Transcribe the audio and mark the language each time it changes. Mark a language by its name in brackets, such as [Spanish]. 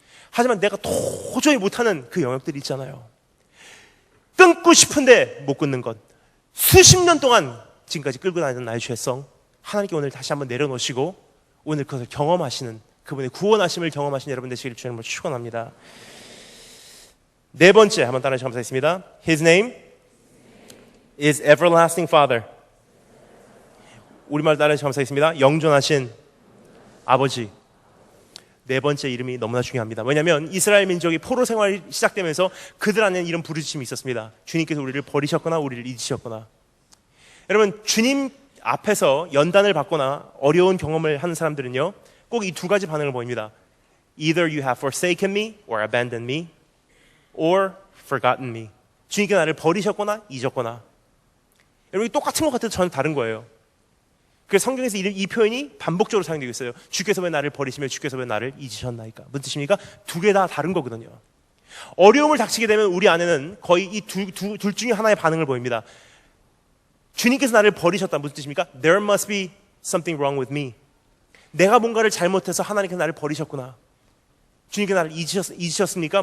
[Korean] 하지만 내가 도저히 못하는 그 영역들이 있잖아요. 끊고 싶은데 못 끊는 것, 수십 년 동안 지금까지 끌고 다니던 나의 죄성, 하나님께 오늘 다시 한번 내려놓으시고 오늘 그것을 경험하시는, 그분의 구원하심을 경험하시는 여러분 되시기를 주님으로 축원합니다. 네 번째, 한번 따라해 감사했습니다. [English] His name is everlasting Father. [Korean] 우리말 따라해 감사했습니다. 영존하신 아버지. 네 번째 이름이 너무나 중요합니다. 왜냐하면 이스라엘 민족이 포로 생활이 시작되면서 그들 안에는 이런 부르짖음이 있었습니다. 주님께서 우리를 버리셨거나 우리를 잊으셨거나. 여러분, 주님 앞에서 연단을 받거나 어려운 경험을 하는 사람들은요, 꼭 이 두 가지 반응을 보입니다. [English] Either you have forsaken me or abandoned me or forgotten me. [Korean] 주님께서 나를 버리셨거나 잊었거나. 여러분, 똑같은 것 같아도 저는 다른 거예요. 그래서 성경에서 이 표현이 반복적으로 사용되고 있어요. 주께서 왜 나를 버리시며 주께서 왜 나를 잊으셨나이까. 무슨 뜻입니까? 두 개 다 다른 거거든요. 어려움을 닥치게 되면 우리 안에는 거의 이 둘 중에 하나의 반응을 보입니다. 주님께서 나를 버리셨다. 무슨 뜻입니까? [English] There must be something wrong with me. [Korean] 내가 뭔가를 잘못해서 하나님께서 나를 버리셨구나. 주님께서 나를 잊으셨습니까?